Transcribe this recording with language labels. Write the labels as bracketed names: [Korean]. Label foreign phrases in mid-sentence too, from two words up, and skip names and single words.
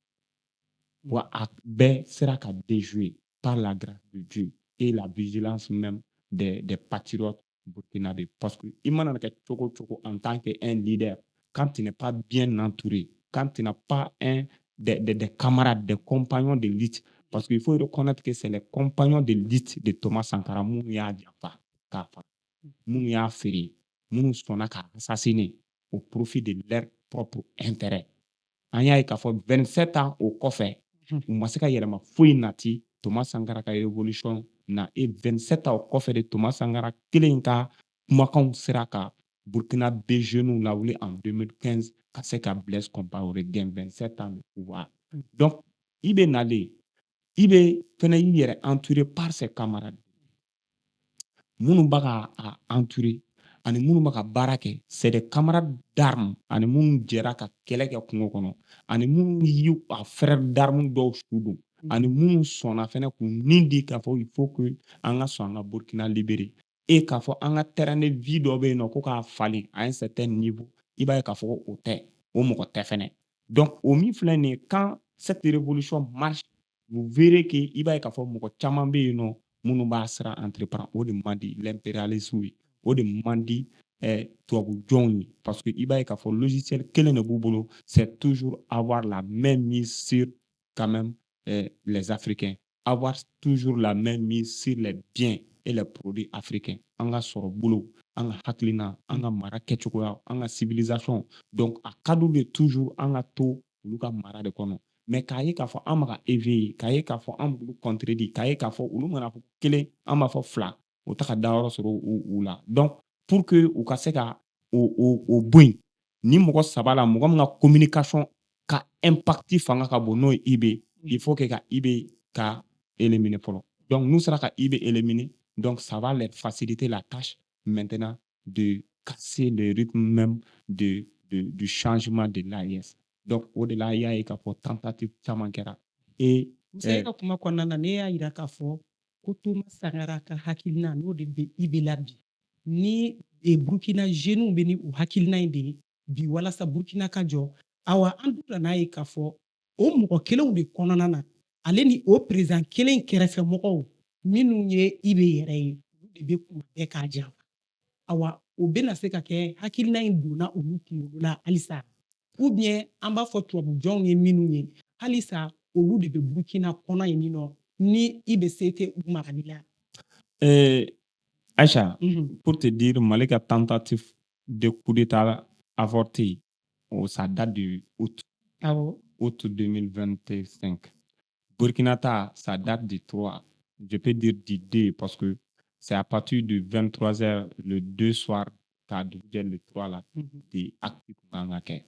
[Bambara] Wa a bɛɛ sera ka [French] déjouer par la grâce de Dieu et la vigilance même des patriotes burkinabés. Parce que il [Bambara] mana kɛ cogo cogo [French] en tant qu'un leader, quand tu n'es pas bien entouré, quand tu n'as pas des camarades, des compagnons de lutte, parce qu'il faut reconnaître que c'est les compagnons de lutte de Thomas Sankara [Bambara] minnu y'a janfa k'a faga, minnu y'a feere, minnu sɔnna k'a [French] assassiner au profit de leur propre intérêt. [Bambara] An y'a ye k'a fɔ 27 ans o kɔfɛ, u ma se ka yɛlɛma foyi nati Thomas Sankara ka révolution na. Et 27 ans o kɔfɛ de Thomas Sankara kelen ka kumakanw sera ka Burkinabé jeunes lawuli en 2015 ka se ka Blaise Compaoré gɛn 27 [French] ans de pouvoir. [Bambara] Donc IB nalen, IB fɛnɛ y'i yɛrɛ [French] entouré par ses camarades [Bambara] minnu b'a ka entouré ani minnu b'a ka baara kɛ. [French] C'est des camarades d'armes [Bambara] ani minnu jɛra ka kɛlɛ kɛ kungo kɔnɔ ani minnu y'u [French] a frère d'armes [Bambara] dɔw su don ani minnu sɔnna fɛnɛ k'u nin di k'a fɔ [French] il faut que [Bambara] an ka sɔn an ka Burkina libérer et k'a fɔ an ka [French] terrain de vie [Bambara] dɔ bɛ yen nɔ ko k'a falen [French] à un certain niveau. [Bambara] I b'a ye k'a fɔ o tɛ, o mɔgɔ tɛ fɛnɛ. Donc o min filɛ nin ye [French] quand cette révolution marche, vous verrez que [Bambara] i b'a ye k'a fɔ mɔgɔ caman bɛ yen nɔ minnu b'a sira entreprendre. O de man di l'impérialisme ye, o de man di tubabu jɔnw ye. [French] Parce que [Bambara] i b'a ye k'a fɔ logiciel kelen de b'u bolo, [French] c'est toujours avoir la même mise sur quand même les Africains, avoir toujours la même mise sur les biens et les produits africains. [Bambara] An ka sɔrɔ bolo, an ka hakilina, an ka mara kɛcogoya, an ka civilisation. Donc a ka d'u ye toujours an ka to olu ka mara de kɔnɔ. Mais k'a ye k'a fɔ an bɛ ka éveiller, k'a ye k'a fɔ an b'olu contredire, k'a ye k'a fɔ olu mana fɔ kelen, an b'a fɔ fila, o tɛ ka dayɔrɔ sɔrɔ u la. Donc [French] pour que [Bambara] u ka se ka o bɔ yen, ni mɔgɔ saba la mɔgɔ min ka communication ka impact fanga ka bon n'o ye IB, [French] il faut que [Bambara] ka IB ka [French] éliminer fɔlɔ. Donc [Bambara] n'u sera ka IB [French] éliminer, donc ça va leur faciliter la tâche maintenant de casser le rythme même du changement de l'AES. [Bambara] Donc o de la i y'a ye k'a fɔ tentative caman kɛra. Et Musa ka kuma kɔnɔna na ne y'a yira k'a fɔ ko Thomas Sankara ka hakilina n'o de bɛ IB la bi. Ni Burkina jeunes bɛ ni o hakilina in de ye bi walasa Burkina ka jɔ. Awa an dun n'a ye k'a fɔ o mɔgɔ kelenw de kɔnɔna na ale ni o président kelen kɛrɛfɛ mɔgɔw minnu ye IB yɛrɛ ye olu de bɛ kuma bɛɛ k'a janfa. Awa o bɛna se ka kɛ hakilina in donna olu kunkolo la halisa. [French] Ou bien [Bambara] an b'a fɔ tubabu jɔnw ye minnu ye halisa olu de bɛ Burkina kɔnɔ yen nɔ ni IB se tɛ u marali la. [French] Aïcha, pour te dire, Malika tentative de coup d'État avorté, ça date du août, Ah bon? août 2025. Burkinata, ça date du 3. Je peux dire du 2 parce que c'est à partir de 23h le 2 soir, t'as le 3 là, des actes qu'on a fait.